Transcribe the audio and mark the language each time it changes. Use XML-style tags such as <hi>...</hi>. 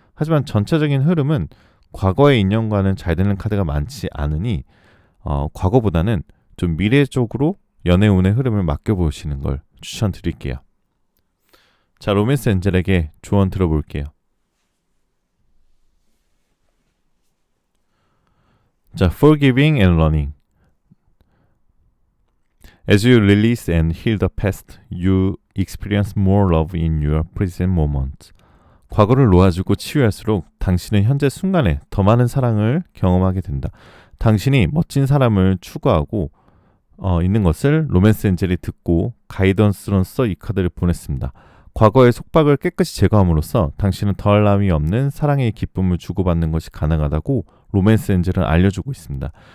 <ko>하지만 전체적인 흐름은 과거의 인연과는 잘 되는 카드가 많지 않으니 과거보다는 좀 미래 쪽으로 연애운의 흐름을 맡겨보시는 걸 추천드릴게요. 자, 로맨스 엔젤에게 조언 들어볼게요. 자, forgiving and learning.</ko> <en>As you release and heal the past, you experience more love in your present moment.</en> <ko>과거를 놓아주고 치유할수록 당신은 현재 순간에 더 많은 사랑을 경험하게 된다. 당신이 멋진 사람을 추구하고 있는 것을 로맨스 엔젤이 듣고 가이던스로서 이 카드를 보냈습니다. 과거의 속박을 깨끗이 제거함으로써 당신은 더할나위 없는 사랑의 기쁨을 주고받는 것이 가능하다고 로맨스 엔젤은 알려주고 있습니다.</ko>